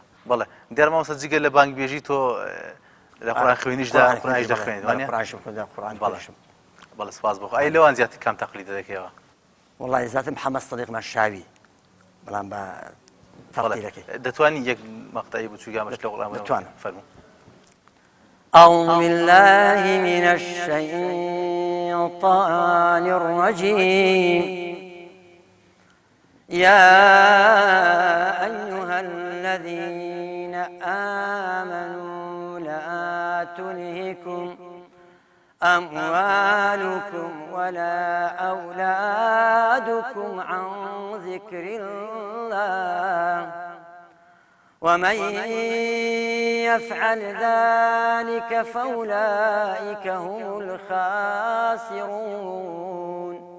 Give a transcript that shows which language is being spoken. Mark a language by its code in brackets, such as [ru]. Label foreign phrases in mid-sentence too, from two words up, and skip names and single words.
[ckb] بەڵێ دیارە مامۆستا جگە لە بانگبێژی تۆ لە قورئان خوێنیشدا قورئانیش دەخوێنیت وانییە؟ بەڵێ سپاس بۆ ئەی لەوان زیاتر کام تەقلیدە دەکەیەوە؟ وەڵڵاهی زیاتر محەممەد سەدیقمان شاوی بەڵام بە تەقلیدەکەی دەتوانی یەک مەقتەعی بچووکیانش لە قورئان بتوانم فەرموو. [ar] أعوذ بالله من الشيطان الرجيم يا أيها الذين آمنوا لا تلهكم أموالكم ولا أولادكم عن ذكر الله ومن يفعل ذلك فأولئك هم الخاسرون